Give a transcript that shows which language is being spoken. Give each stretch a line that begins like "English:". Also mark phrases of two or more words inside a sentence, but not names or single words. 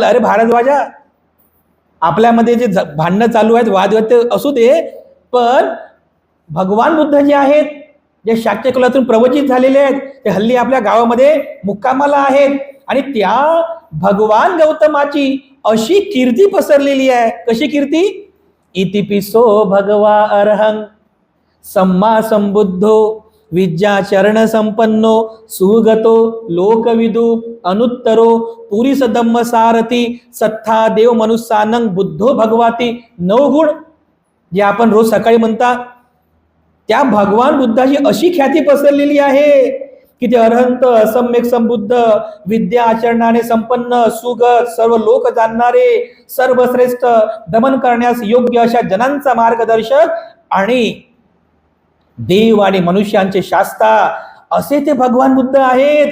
Marathi: अरे भारद्वाजा, आपल्यामध्ये जे भांडणं चालू आहेत, वादविवाद ते असू दे, पण भगवान बुद्ध जे आहेत, जे शाक्य कुलातून प्रवचित झालेले आहेत, ते हल्ली आपल्या गावामध्ये मुक्कामाला आहेत. आणि त्या भगवान गौतमाची अशी कीर्ती पसरलेली आहे. कशी कीर्ती?
Pali: इतिपिसो भगवा अरहं सम्मा संबुद्धो विद्या चरण संपन्नो सुगतो लोकविदु अनुत्तरो पुरीस धम्म सारथी सत्था देव मनुष्यानं बुद्धो भगवाती.
Marathi: 9 गुण जे आपण रोज सकाळी म्हणता, त्या भगवान बुद्धाची अशी ख्याती पसरलेली आहे की ते अरहंत, असम्यक संबुद्ध, विद्या आचरणाने संपन्न, सुगत, सर्व लोक जाणणारे, सर्वश्रेष्ठ, दमन करण्यास योग्य अशा जनांचा मार्गदर्शक आणि देव आणि मनुष्यांचे शास्ता असे ते भगवान बुद्ध आहेत.